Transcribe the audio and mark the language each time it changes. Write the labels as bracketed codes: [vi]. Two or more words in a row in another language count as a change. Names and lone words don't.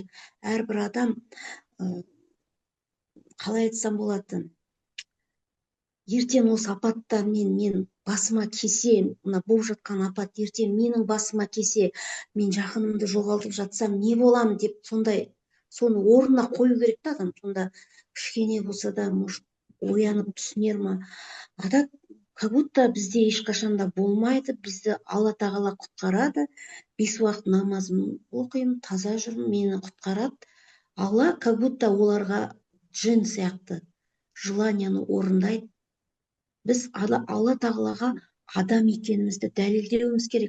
[kk] Әрбір адам, қалай айтсам болады, ертең осы апаттармен мен басыма кесе, мына болып жатқан апат ертең менің басыма кесе, мен жақынымды жоғалтып жатсам не болам деп, сондай соны орнына қою керек та адам. Сонда кішкене болса да оянып түсінер ма? Ада [ru] как будто [kk] бізде ешқашанда болмайды, бізді Алла тағала құтқарады. 5 уақыт намазым оқимын, таза жүрмін, мені құтқарады. Алла [ru] как будто [kk] оларға джин сияқты желанияны орындайды. Біз Алла тағалаға адам екенімізді дәлелдеуіміз керек.